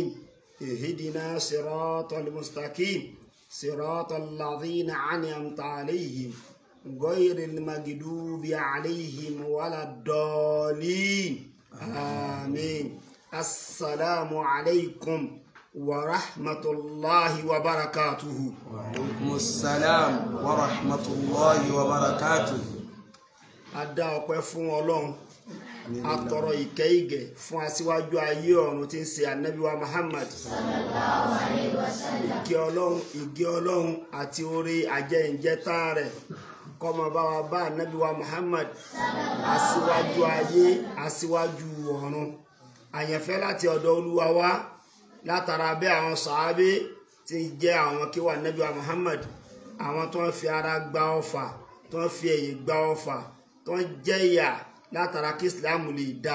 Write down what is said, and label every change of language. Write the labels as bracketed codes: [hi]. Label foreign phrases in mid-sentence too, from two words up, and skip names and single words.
[ar] اهدنا صراط المستقيم صراط الذين أنعمت عليهم غير المغضوب عليهم ولا الضالين آمين. السلام عليكم ورحمة الله وبركاته. وعليكم السلام ورحمة الله وبركاته. [yo] Adá ọpẹ́ fún Ọlọ́run, atọrọ ìkẹ́ ìgẹ̀ fún aṣíwájú ayé ọ̀run tí ń ṣe Ànábì wa Muhammad [ar] صلى الله عليه وسلم. [yo] Ìgẹ́ Ọlọ́run àti oore àjẹǹjẹtán rẹ̀ kó máa bá wa bá Ànábì wa Muhammad aṣíwájú ayé aṣíwájú ọ̀run, àyànfẹ́ láti ọ̀dọ̀ Olúwa wa látara bẹ́ àwọn sàábé tí ń jẹ́ àwọn kí wà Ànábì wa Muhammad, àwọn tó ń fi ara gba ọfà, tó ń fi ẹ̀yìn gba ọfà, tó ń jẹ́ ìyà látara kí Ìsìlámù lè dá.